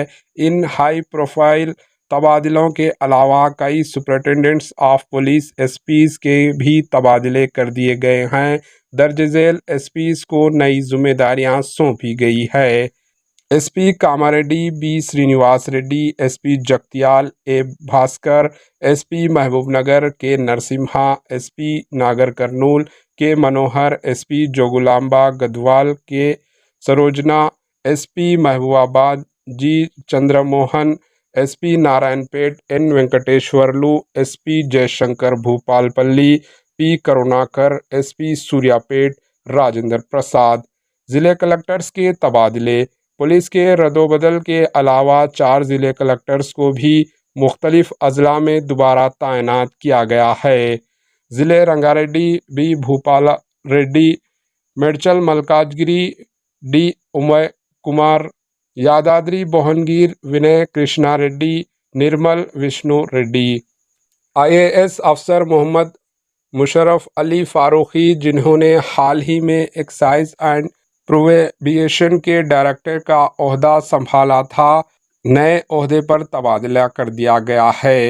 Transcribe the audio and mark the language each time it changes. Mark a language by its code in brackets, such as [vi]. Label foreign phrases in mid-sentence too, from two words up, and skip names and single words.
[ur] ان ہائی پروفائل تبادلوں کے علاوہ کئی [en] superintendents of police [ur] SPs کے بھی تبادلے کر دیے گئے ہیں۔ درج ذیل SPs کو نئی ذمہ داریاں سونپی گئی ہے۔ SP کاماریڈی B سرینیواس ریڈی، SP جگتیال A بھاسکر، SP محبوب نگر K نرسمہا، SP ناگر کرنول K منوہر، SP جوگلامبا گدوال K سروجنا، SP محبوب آباد G چندر موہن، SP نارائن پیٹ N وینکٹیشورلو، SP جے شنکر بھوپال پلی P کروناکر، SP سوریا پیٹ راجندر پرساد۔ ضلع کلکٹرز کے تبادلے۔ پولیس کے رد و بدل کے علاوہ 4 ضلع کلکٹرز کو بھی مختلف اضلاع میں دوبارہ تعینات کیا گیا ہے۔ ضلع رنگاریڈی B بھوپال ریڈی، میڈچل ملکاجگری D امے کمار، یادادری بھوونگیر ونے کرشنا ریڈی، نرمل وشنو ریڈی۔ IAS افسر محمد مشرف علی فاروقی، جنہوں نے حال ہی میں [en] excise and prohibition [ur] کے ڈائریکٹر کا عہدہ سنبھالا تھا، نئے عہدے پر تبادلہ کر دیا گیا ہے۔